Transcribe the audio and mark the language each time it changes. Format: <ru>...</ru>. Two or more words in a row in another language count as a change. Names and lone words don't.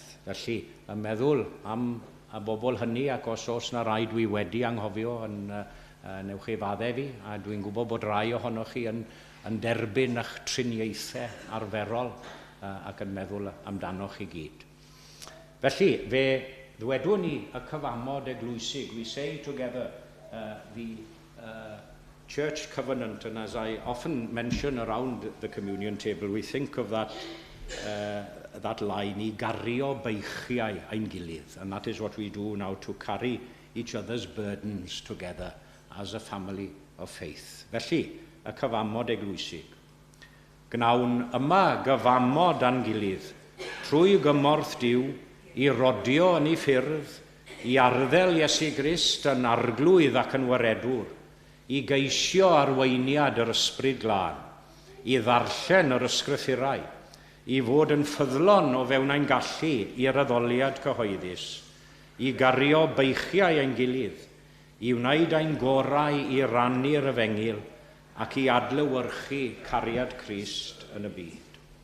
<en>Felly, yn meddwl am y bobl hynny, ac os na rai dwi wedi anghofio newch ei faddau fi, a dwi'n gwybod bod rai ohonoch chi yn derbyn eich triniaethau arferol ac yn meddwl amdanoch i gyd. Felly, fe ddwedwn ni y cyfamod eglwysig. We say together the church covenant, and as I often mention around the communion table, we think of that line,</en> <cy>i gario beichiau ein gilydd,</cy> <en>and that is what we do now, to carry each other's burdens together as a family of faith.</en> <cy>Felly, y cyfamod eglwysig. Gnawn yma gyfamod a'n gilydd, trwy gymorth Duw, i rodio yn ei ffyrdd, i arddel Iesu Grist yn arglwydd ac yn waredwr, i geisio arweiniad yr ysbryd glân, i ddarllen yr ysgrythurau, i fod yn ffyddlon o fewn ein gallu i'r addoliad cyhoeddus, i gario beichiau ein gilydd, i wneud ein gorau i rannu'r efengil, ac i adlewyrchu cariad Crist yn y byd.</cy>